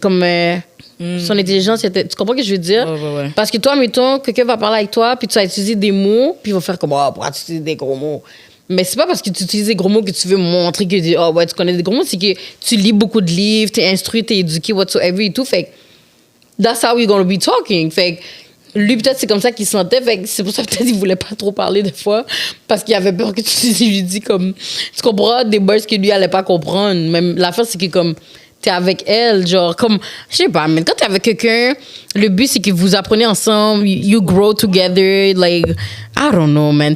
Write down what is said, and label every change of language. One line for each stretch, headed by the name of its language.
French: Comme son intelligence, tu comprends ce que je veux dire? Ouais. Parce que toi, mettons, quelqu'un va parler avec toi, puis tu vas utiliser des mots, puis il va faire comme, oh, pourquoi tu utilises des gros mots? Mais c'est pas parce que tu utilises des gros mots que tu veux montrer que oh, ouais, tu connais des gros mots, c'est que tu lis beaucoup de livres, t'es instruit, t'es éduqué, whatsoever et tout. Fait que,
English: that's how we're gonna be talking.
French: Fait que, lui, peut-être, c'est comme ça qu'il se sentait. Fait que c'est pour ça, peut-être, il voulait pas trop parler des fois. Parce qu'il avait peur que tu lui dis comme, tu comprends des words que lui allait pas comprendre. Même l'affaire, c'est que comme, t'es avec elle, genre, comme, je sais pas, mais quand t'es avec quelqu'un, le but, c'est que vous apprenez ensemble,
English: you grow together, like, I don't know, man.